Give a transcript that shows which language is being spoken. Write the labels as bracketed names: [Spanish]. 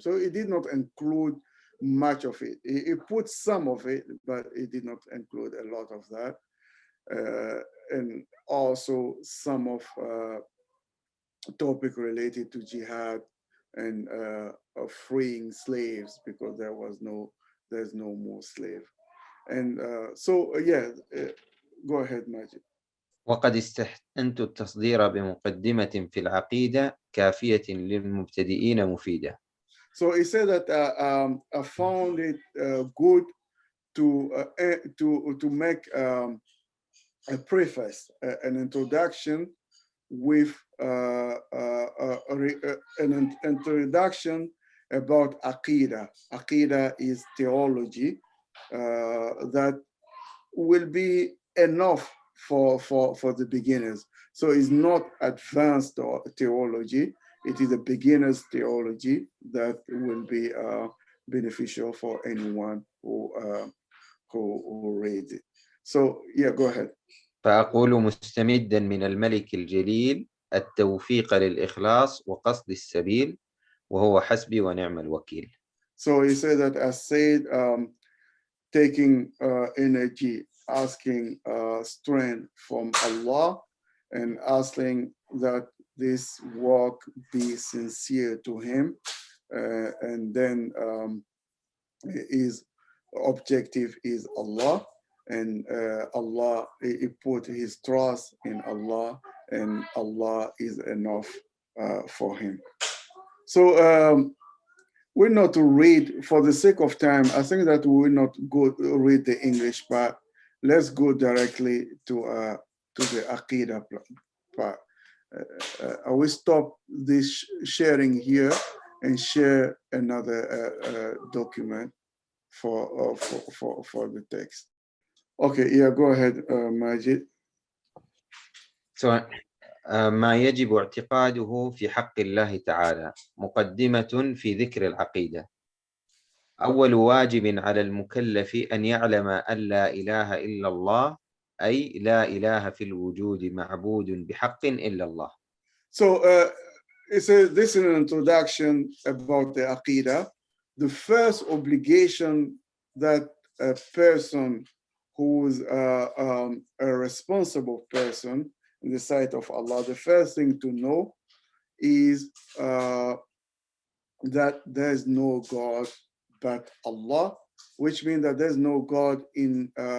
[English] So it did not include much of it. It put some of it, but it did not include a lot of that. And also some of topic related to jihad and freeing slaves, because there's no more slave. And so yeah, go ahead, Majid. [Arabic] وقد استحسنت التصدير بمقدمة في العقيدة كافية للمبتدئين مفيدة. [English] So he said that I found it good to make a preface, an introduction with an introduction about Aqidah. Aqidah is theology that will be enough for the beginners. So it's not advanced theology. It is a beginner's theology that will be beneficial for anyone who reads it. So yeah, go ahead. [Arabic] فأقول مستمدا من الملك الجليل التوفيق للإخلاص وقصد السبيل وهو حسبي ونعم الوكيل. [English] So he said that I said taking energy, asking strength from Allah, and asking that this work be sincere to him, and then his objective is Allah, and Allah, he put his trust in Allah, and Allah is enough for him. So we're not to read, for the sake of time, I think that we will not go read the English part. Let's go directly to the Aqidah part. I will stop this sharing here and share another document for the text. Okay, yeah, go ahead, Majid. [Arabic] So, ما يجب اعتقاده في حق الله تعالى مقدمة في ذكر العقيدة. أول واجب على المكلف أن يعلم أن لا إله إلا الله، أي لا إله في الوجود معبود بحق إلا الله. [English] So this is an introduction about the Aqidah. The first obligation that a person who's a responsible person in the sight of Allah, the first thing to know is that there's no God but Allah, which means that there's no God in,